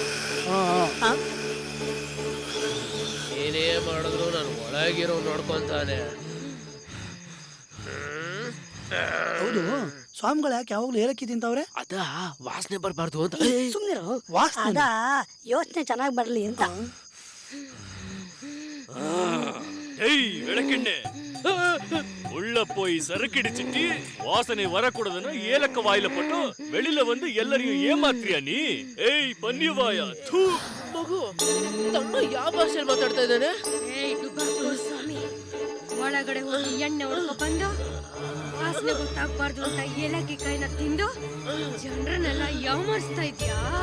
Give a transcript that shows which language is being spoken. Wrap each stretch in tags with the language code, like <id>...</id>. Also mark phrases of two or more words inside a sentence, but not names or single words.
<kn>ಏನೇ ಮಾಡಿದ್ರು ನಾನು ಒಳಗಿರೋ ನೋಡ್ಕೊಂತಾನೆ. ಹೌದು, ಸ್ವಾಮಿಗಳು ಯಾಕೆ ಯಾವಾಗ್ಲೂ ಏಲಕ್ಕಿ ತಿಂತಾವ್ರೆ? ಅದ ವಾಸನೆ ಬರಬಾರ್ದು ಅಂತ. ಸುಮ್ನಿರು. ವಾಸನೆ ಅದ ಯೋಚನೆ ಚೆನ್ನಾಗಿ ಬರ್ಲಿ ಅಂತ.</kn> <ta>ஏய் விளக்கெண்ணே உள்ள போய் சரக்கிடிச்சிட்டு வாசனை வரக்கூடாதுன்னு ஏலக்க வாயில போட்டு வெளியில வந்து எல்லாரையும் ஏமாத்திரியா நீ?</ta> <kn>ಏಯ್ ಪನ್ನಿವಾಯ ಥೂ. ಮಗು, ತಮ್ಮ ಯಾವ ಭಾಷೆಯಲ್ಲಿ ಮಾತಾಡ್ತಾ ಇದ್ದಾನೆ? ಸ್ವಾಮಿ, ಒಳಗಡೆ ಹೋಗಿ ಎಣ್ಣೆ ಹೊಡ್ಕೊ ಬಂದು ವಾಸನೆ ಗೊತ್ತಾಗ್ಬಾರ್ದು ಅಂತ ಏಲಕ್ಕಿ ಕೈನ ತಿಂದು ಜನರನ್ನೆಲ್ಲ ಯಾವಮಾರಿಸ್ತಾ ಇದ್ಯಾ?</kn>